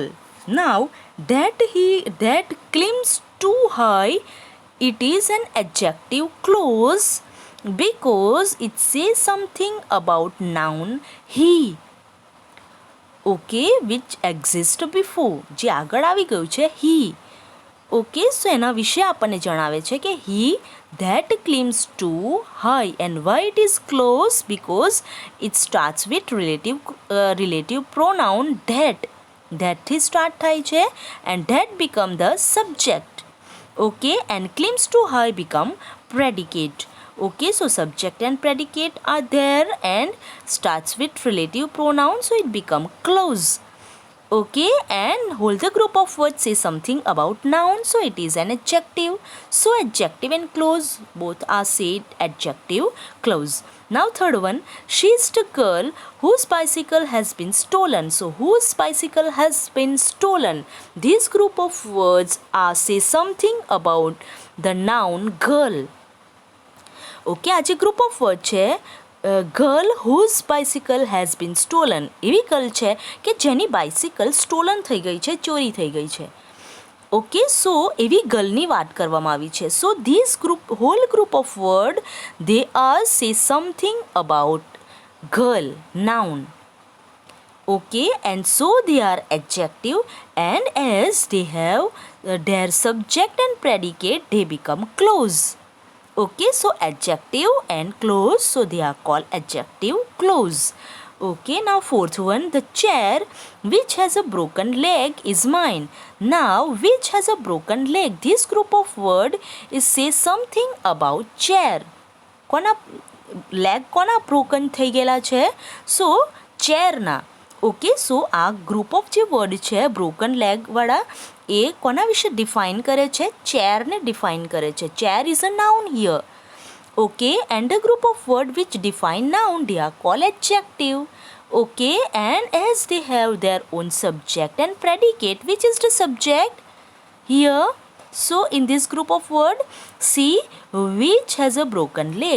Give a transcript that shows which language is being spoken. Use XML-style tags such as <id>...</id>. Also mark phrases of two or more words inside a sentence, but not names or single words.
<en>Now that climbs too high, it is an adjective clause because it says something about noun he. Okay, which exists before,</en> <gu>જે આગળ આવી ગયું છે he.</gu> <en>Okay, so</en> <gu>એના વિશે આપણને જણાવે છે કે</gu> <en>he that climbs too high. And why it is clause? Because it starts with relative pronoun that</en> <gu>થી start થાય છે</gu> <en>and that become the subject. Okay, and climbs too high become predicate. Okay, so subject and predicate are there and starts with relative pronoun, so it become clause. Okay, and whole the group of words say something about noun, so it is an adjective. So adjective and clause both are said adjective clause. Now third one, she is the girl whose bicycle has been stolen. So whose bicycle has been stolen, this group of words are say something about the noun girl.</en> <gu>Okay, આ જે</gu> <en>group of word</en> <gu>છે</gu> <en>girl whose bicycle has been stolen,</en> <gu>એવી ગર્લ છે કે જેની</gu> <en>bicycle stolen</en> <gu>થઈ ગઈ છે, ચોરી થઈ ગઈ છે.</gu> <en>Okay, so</en> <gu>એવી ગર્લની વાત કરવામાં આવી છે.</gu> <en>So this whole group of word they are say something about girl, noun. Okay, and so they are adjective, and as they have their subject and predicate, they become clause. Okay, so adjective and clause, so they are called adjective clause. Okay, now fourth one, the chair which has a broken leg is mine. Now which has a broken leg, this group of word is say something about chair.</en> <gu>કોના લેગ કોના બ્રોકન થઈ ગયેલા છે? સો ચેરના. ઓકે, સો આ</gu> <en>group of</en> <gu>જે વર્ડ છે બ્રોકન લેગવાળા એ કોના વિશે ડિફાઇન કરે છે? ચેરને ડિફાઇન કરે છે.</gu> <en>Chair is a noun here. Okay, and the group of word which define noun, they are called adjective. Okay, and as they have their own subject and predicate, which is the subject here? So in this group of word, see which has a broken leg.</en>